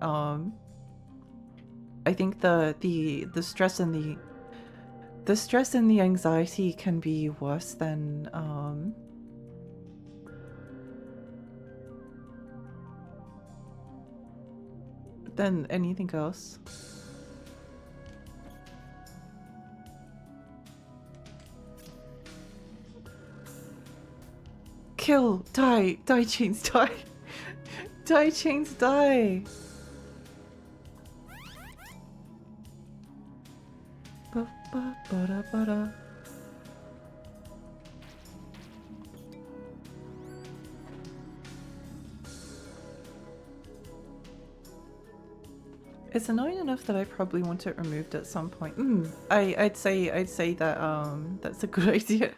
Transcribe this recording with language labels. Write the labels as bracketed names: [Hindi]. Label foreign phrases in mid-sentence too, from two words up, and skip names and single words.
[English] I think the stress and the stress and the anxiety can be worse than anything else. Kill, die, chains, die. Die, chains, die. Ba ba ba da ba da. It's annoying enough that I probably want it removed at some point. I'd say that that's a good idea.